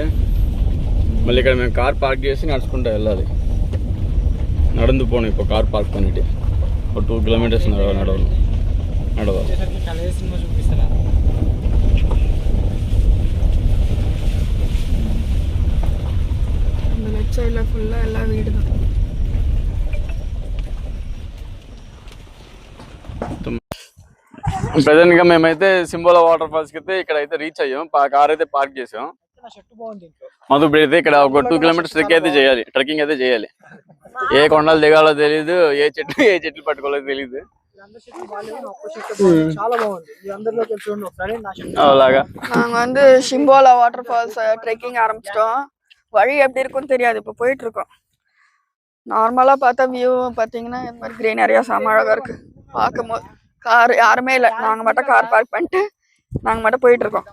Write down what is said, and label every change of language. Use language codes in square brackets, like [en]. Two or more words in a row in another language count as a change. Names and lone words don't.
[te] మళ్ళీ ఇక్కడ మేము [en] car park [te] చేసి నడుచుకుంటూ వెళ్ళాలి. [ta] நடந்து போகணும். இப்போ [en] car park [ta] பண்ணிட்டு ஒரு 2 kilometers நடవాలి. இந்த [en] left side [ta] ஃபுல்லாக எல்லா வீடு தான். [te] ప్రజెంట్గా మేమైతే సింబోలా వాటర్ ఫాల్స్కి అయితే ఇక్కడైతే రీచ్ అయ్యాం. కార్ అయితే పార్క్ చేసాం. మాకు ఇప్పుడు అయితే ఇక్కడ ఒక 2 kilometers ట్రెక్కింగ్ అయితే చేయాలి. ఏ కొండలు దిగాలో తెలీదు, ఏ చెట్లు పట్టుకోవాలో తెలీదు. అలాగా [ta] நாங்க வந்து ஷிம்போலா வாட்டர் ஃபால்ஸ் ட்ரெக்கிங் ஆரம்பிச்சிட்டோம். வழி எப்படி இருக்குன்னு தெரியாது, இப்போ போயிட்டு இருக்கோம். நார்மலா பார்த்தா வியூ பார்த்தீங்கன்னா இந்த மாதிரி கிரீனரியா செம அழகா இருக்கு பார்க்கும்போது. கார் யாருமே இல்லை, நாங்கள் மட்டும் [en] car park [ta] பண்ணிட்டு நாங்கள் மட்டும் போயிட்டு இருக்கோம்.